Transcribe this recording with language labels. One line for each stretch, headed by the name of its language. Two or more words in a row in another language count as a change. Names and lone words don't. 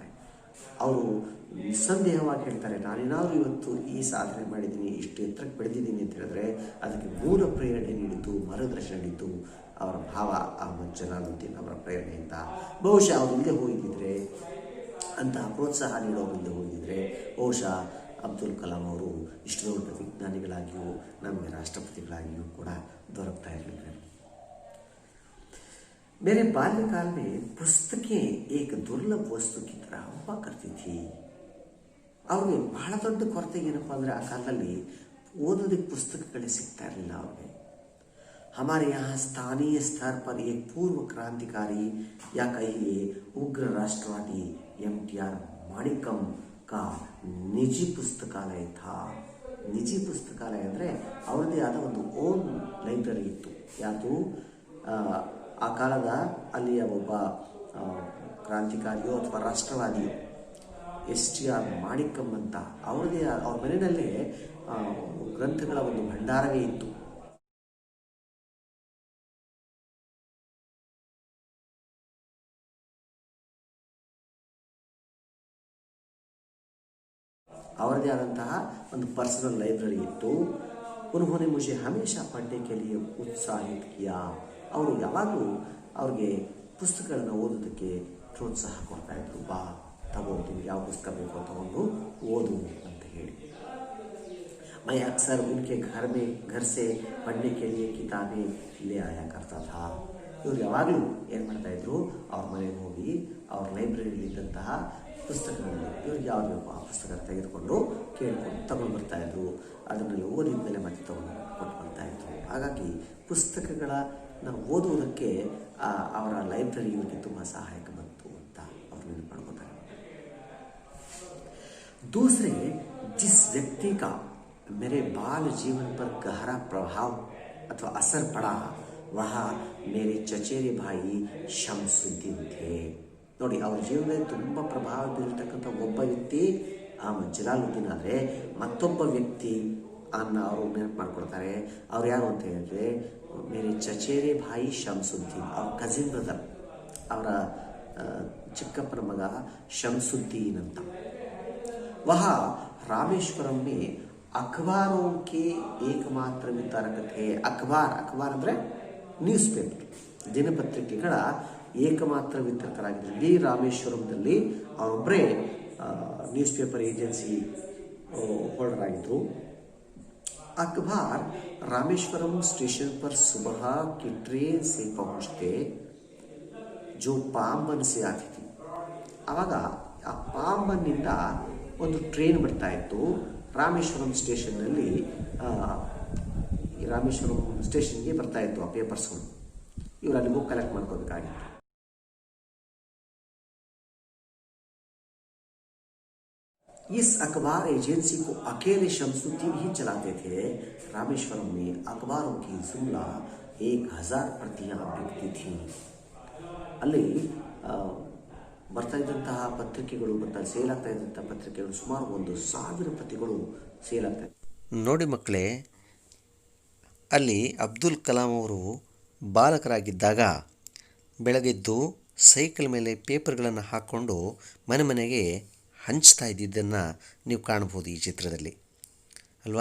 Kannada: ಅವರು ನಿಸ್ಸಂದೇಹವಾಗಿ ಹೇಳ್ತಾರೆ, ನಾನೇನಾದರೂ ಇವತ್ತು ಈ ಸಾಧನೆ ಮಾಡಿದ್ದೀನಿ, ಇಷ್ಟು ಎತ್ತರಕ್ಕೆ ಬೆಳೆದಿದ್ದೀನಿ ಅಂತ ಹೇಳಿದ್ರೆ ಅದಕ್ಕೆ ಮೂಲ ಪ್ರೇರಣೆ ನೀಡಿದ್ದು, ಮಾರ್ಗದರ್ಶನ ನೀಡಿದ್ದು ಅವರ ಭಾವ ಅಹಮದ್ ಜಲಾಲುದ್ದೀನ್ ಅವರ ಪ್ರೇರಣೆಯಿಂದ. ಬಹುಶಃ ಅವರು ಇಲ್ಲದೆ ಹೋಗಿದ್ದಿದ್ರೆ, ಅಂತಹ ಪ್ರೋತ್ಸಾಹ ನೀಡೋರಿಲ್ಲದೆ ಹೋಗಿದ್ದರೆ ಬಹುಶಃ ಅಬ್ದುಲ್ ಕಲಾಂ ಅವರು ಇಷ್ಟು ದೊಡ್ಡ ವಿಜ್ಞಾನಿಗಳಾಗಿಯೂ ನಮಗೆ ರಾಷ್ಟ್ರಪತಿಗಳಾಗಿಯೂ ಕೂಡ ದೊರಕ್ತಾ ಇರಲಿಲ್ಲ.
Hindi: मेरे बाल्यकाल में पुस्तकें एक दुर्लभ वस्तु की तरह हुआ करती थी.
Kannada: ಅವ್ರಿಗೆ ಬಹಳ ದೊಡ್ಡ ಕೊರತೆ ಏನಪ್ಪ ಅಂದರೆ ಆ ಕಾಲದಲ್ಲಿ ಓದೋದಕ್ಕೆ ಪುಸ್ತಕಗಳೇ ಸಿಗ್ತಾ ಇರಲಿಲ್ಲ ಅವ್ರಿಗೆ.
Hindi: हमारे यहाँ स्थानीय स्तर पर एक पूर्व क्रांतिकारी या कहिए उग्र राष्ट्रवादी MTR माणिकम का निजी पुस्तकालय था.
Kannada: ನಿಜಿ ಪುಸ್ತಕಾಲಯ ಅಂದರೆ ಅವ್ರದ್ದೇ ಆದ ಒಂದು
English: own library
Kannada: ಇತ್ತು. ಯಾವುದು ಆ ಕಾಲದ ಅಲ್ಲಿಯ ಒಬ್ಬ ಕ್ರಾಂತಿಕಾರಿಯೋ ಅಥವಾ ರಾಷ್ಟ್ರವಾದಿಯೋ STR ಮಾಣಿಕಂ ಅಂತ ಅವ್ರದೇ ಅವ್ರ ಮನೆಯಲ್ಲೇ ಗ್ರಂಥಗಳ ಒಂದು ಭಂಡಾರವೇ ಇತ್ತು. ಅವರದೇ ಆದಂತಹ ಒಂದು
English: personal library
Kannada: ಇತ್ತು.
Hindi: उन्होंने मुझे हमेशा पढ़ने के लिए उत्साहित किया.
Kannada: ಅವರು ಯಾವಾಗಲೂ ಅವ್ರಿಗೆ ಪುಸ್ತಕಗಳನ್ನು ಓದೋದಕ್ಕೆ ಪ್ರೋತ್ಸಾಹ ಕೊಡ್ತಾ ಇದ್ರು. ಬಾ ತಗೋದು, ಯಾವ ಪುಸ್ತಕ ಬೇಕೋ ತಗೊಂಡು ಓದು ಅಂತ ಹೇಳಿ.
Hindi: मैं अक्सर उनके घर से पढ़ने के लिए किताबें ले आया करता था.
Kannada: ಇವರು ಯಾವಾಗಲೂ ಏನು ಮಾಡ್ತಾ ಇದ್ರು, ಅವ್ರ ಮನೆಗೆ ಹೋಗಿ ಅವ್ರ ಲೈಬ್ರರಿಯಲ್ಲಿದ್ದಂತಹ ಪುಸ್ತಕಗಳಲ್ಲಿ ಇವ್ರಿಗೆ ಯಾವ್ದು ಬೇಕೋ ಆ ಪುಸ್ತಕ ತೆಗೆದುಕೊಂಡು ಕೇಳಿಕೊಂಡು ತಗೊಂಡು ಬರ್ತಾಯಿದ್ರು. ಅದನ್ನೆಲ್ಲ ಓದಿದ ಮೇಲೆ ಮತ್ತೆ ತಗೊಂಡು ಕೊಟ್ಟು ಬರ್ತಾಯಿದ್ರು. ಹಾಗಾಗಿ ಪುಸ್ತಕಗಳನ್ನು ಓದುವುದಕ್ಕೆ ಅವರ ಲೈಬ್ರರಿ ಇವರಿಗೆ ತುಂಬ ಸಹಾಯಕ ಬಂತು ಅಂತ ಅವರು ನೆನಪು ಮಾಡ್ಕೋತಾರೆ.
Hindi: दूसरे जिस व्यक्ति का मेरे बाल जीवन पर गहरा प्रभाव अथवा असर पड़ा वह मेरे चचेरे भाई शमಸುದ್ದೀನ್ थे.
Kannada: ನೋಡಿ, ಅವ್ರ ಜೀವನದಲ್ಲಿ ತುಂಬ ಪ್ರಭಾವ ಬೀರಿರ್ತಕ್ಕಂಥ ಒಬ್ಬ ವ್ಯಕ್ತಿ ಅಹಮದ್ ಜಲಾಲುದ್ದೀನ್. ಆದರೆ ಮತ್ತೊಬ್ಬ ವ್ಯಕ್ತಿ ಅವರು ನೆನಪು ಮಾಡ್ಕೊಳ್ತಾರೆ. ಅವ್ರು ಯಾರು ಅಂತ ಹೇಳಿದ್ರೆ
Hindi: मेरे चचेरे भाई
Kannada: ಶಮಸುದ್ದೀನ್, ಅವ್ರ
English: cousin brother,
Kannada: ಅವರ ಚಿಕ್ಕಪ್ಪನ ಮಗ ಶಮಸುದ್ದೀನ್ ಅಂತ.
Hindi: वह रामेश्वरम में अखबारों के एकमात्र वितरक थे.
Kannada: ಅಖಬಾರ್ ಅಂದರೆ
English: news paper,
Kannada: ದಿನಪತ್ರಿಕೆಗಳ ಏಕಮಾತ್ರ ವಿತರಕರಾಗಿದ್ದರು. ಇಡೀ ರಾಮೇಶ್ವರಂದಲ್ಲಿ ಅವರೊಬ್ಬರೇ
English: news paper agency holder
Kannada: ಆಗಿದ್ದರು.
Hindi: अखबार रामेश्वरम स्टेशन पर सुबह की ट्रेन से पहुंचते जो पांबन से आती थी.
Kannada: ಆವಾಗ ಆ ಪಾಂಬನ್ನಿಂದ ಒಂದು ಟ್ರೈನ್ ಬರ್ತಾ ಇತ್ತು. ರಾಮೇಶ್ವರಂ ಸ್ಟೇಷನ್ನಲ್ಲಿ ರಾಮೇಶ್ವರಂ ಸ್ಟೇಷನ್ಗೆ ಬರ್ತಾ ಇತ್ತು ಆ ಪೇಪರ್ಸ್ಗಳು. ಇವರು ಅಲ್ಲಿ
English: book collect
Kannada: ಮಾಡ್ಕೋಬೇಕಾಗಿತ್ತು.
Hindi: इस अखबार एजेंसी को अकेले शमसुद्दीन ही चलाते थे. रामेश्वरम में अखबारों की जुमला 1000 प्रतियां बिकती थी.
Kannada: ಅಲ್ಲಿ ಬರ್ತಾ ಇದ್ದಂತಹ ಪತ್ರಿಕೆಗಳು ಮತ್ತು ಸೇಲ್ ಆಗ್ತಾ ಇದ್ದಂತಹ ಪತ್ರಿಕೆಗಳು ಸುಮಾರು 1000 ಪ್ರತಿಗಳು ಸೇಲ್ ಆಗ್ತಾ ಇತ್ತು. ನೋಡಿ ಮಕ್ಕಳೇ, ಅಲ್ಲಿ ಅಬ್ದುಲ್ ಕಲಾಂ ಅವರು ಬಾಲಕರಾಗಿದ್ದಾಗ ಬೆಳಗೆದ್ದು ಸೈಕಲ್ ಮೇಲೆ ಪೇಪರ್ಗಳನ್ನು ಹಾಕ್ಕೊಂಡು ಮನೆ ಮನೆಗೆ ಹಂಚ್ತಾ ಇದ್ದಿದ್ದನ್ನು ನೀವು ಕಾಣ್ಬೋದು ಈ ಚಿತ್ರದಲ್ಲಿ ಅಲ್ವಾ.